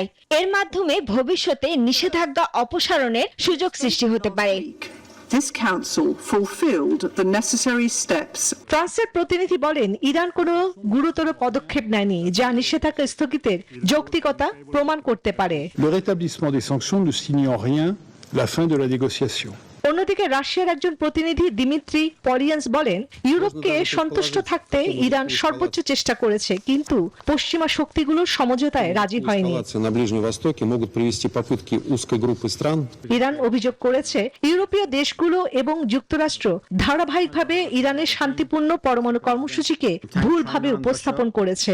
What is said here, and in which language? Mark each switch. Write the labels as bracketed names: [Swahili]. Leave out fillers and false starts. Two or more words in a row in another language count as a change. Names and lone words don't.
[Bangla] এর মাধ্যমে ভবিষ্যতে নিষেধাজ্ঞা অপসারণের সুযোগ সৃষ্টি হতে পারে। ফ্রান্সের প্রতিনিধি বলেন, ইরান কোনো গুরুতর পদক্ষেপ নেয়নি যা নিষেধাজ্ঞা স্থগিতের যৌক্তিকতা প্রমাণ করতে পারে। [French] Le rétablissement des sanctions ne signe en rien la fin de la négociation. [Bangla] অন্যদিকে রাশিয়ার একজন প্রতিনিধি দিমিত্রি পলিয়ান্স বলেন, ইউরোপকে সন্তুষ্ট থাকতে ইরান সর্বোচ্চ চেষ্টা করেছে, কিন্তু পশ্চিমা শক্তিগুলো সমঝোতায় রাজি হয়নি। ইরান অভিযোগ করেছে, ইউরোপীয় দেশগুলো এবং যুক্তরাষ্ট্র ধারাবাহিকভাবে ইরানের শান্তিপূর্ণ পরমাণু কর্মসূচিকে ভুলভাবে উপস্থাপন করেছে।